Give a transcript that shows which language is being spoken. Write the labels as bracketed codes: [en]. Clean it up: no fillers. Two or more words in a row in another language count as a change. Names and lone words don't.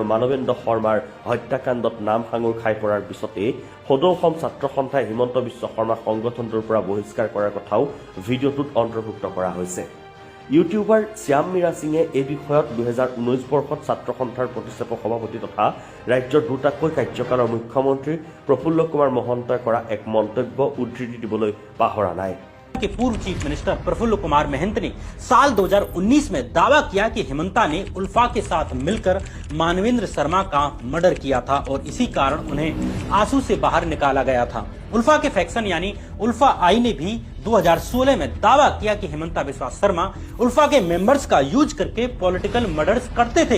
[as] মানৱেন্দ্ৰ শৰ্মাৰ হত্যাকাণ্ডত নাম সাঙুৰ খাই পৰাৰ পিছতে সদৌ অসম ছাত্ৰ সন্থাই হিমন্ত বিশ্ব শৰ্মাক সংগঠনটোৰ পৰা বহিষ্কাৰ কৰাৰ কথাও ভিডিঅ'টোত অন্তৰ্ভুক্ত কৰা হৈছে ইউটিউবাৰ শ্যাম মীৰা সিঙে এই বিষয়ত 2019 বৰ্ষত ছাত্ৰ সন্থাৰ প্ৰতিষ্ঠাপক সভাপতি তথা ৰাজ্যৰ দুটাকৈ কাৰ্যকালৰ মুখ্যমন্ত্ৰী প্ৰফুল্ল কুমাৰ মহন্তই কৰা এক মন্তব্য উদ্ধৃতি দিবলৈ পাহৰা নাই [hi] के पूर्व [en] chief minister [hi] प्रफुल्ल कुमार महंत ने साल 2019 में दावा किया कि हिमंता ने उल्फा के साथ मिलकर मानवेंद्र शर्मा का मर्डर किया था और इसी कारण उन्हें आंसू से बाहर निकाला गया था उल्फा के फैक्शन यानी उल्फा आई ने भी 2016 में दावा किया कि हिमंता बिस्वा शर्मा उल्फा के मेंबर्स का यूज करके [en] political murders [hi] करते थे